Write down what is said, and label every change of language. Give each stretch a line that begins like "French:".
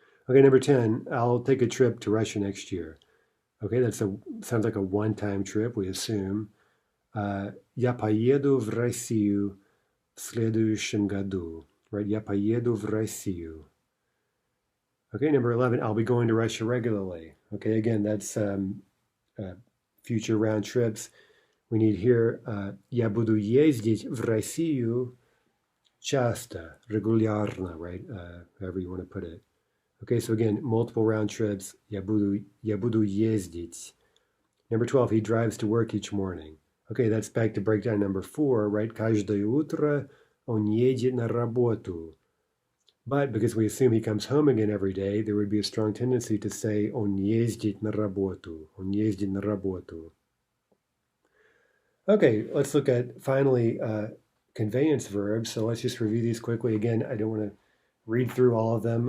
English: Okay, number 10, I'll take a trip to Russia next year. Okay, sounds like a one-time trip, we assume.
Russian: Я поеду в Россию в следующем году. Right? Я поеду в Россию.
English: Okay, number 11, I'll be going to Russia regularly. Okay, again, that's future round trips. We need here,
Russian: я буду ездить в Россию часто, регулярно, right?
English: However you want to put it. Okay, so again, multiple round trips.
Russian: Я буду ездить.
English: Number 12, he drives to work each morning. Okay, that's back to breakdown number 4, right?
Russian: Каждое утро он едет на работу.
English: But because we assume he comes home again every day, there would be a strong tendency to say
Russian: он ездит на работу. Он ездит на работу.
English: Okay, let's look at finally conveyance verbs. So let's just review these quickly. Again, I don't want to read through all of them.